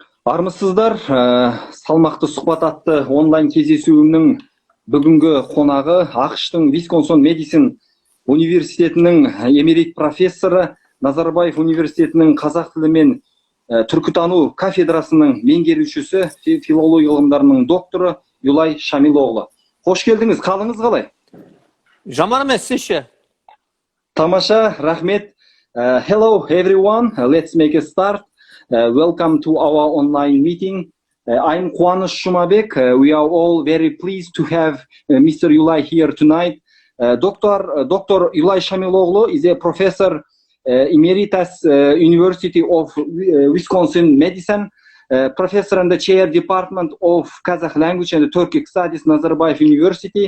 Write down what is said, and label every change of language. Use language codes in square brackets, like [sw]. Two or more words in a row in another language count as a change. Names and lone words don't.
[kk] Армысыздар, Салмақты сұхбат атты онлайн кездесуінің бүгінгі қонағы АқШ-тың Медицин университетінің эмерит профессоры, Назарбаев университетінің қазақ тілі мен түркітану кафедрасының меңгерушісі, филология ғылымдарының докторы Юлай Шамилоғлы. Қош келдіңіз, қалыңыз қалай? Жаман емес, сізше? Тамаша, рахмет. [en] Hello everyone, let's make a start. Welcome to our online meeting. I'm Қуаныш Жұмабекұлы. We are all very pleased to have Mr. Юлай here tonight. Dr. Юлай Шамилоғлы is a professor emeritus University of Wisconsin Medicine, professor in the chair department of Kazakh language and Turkic studies, Nazarbayev University.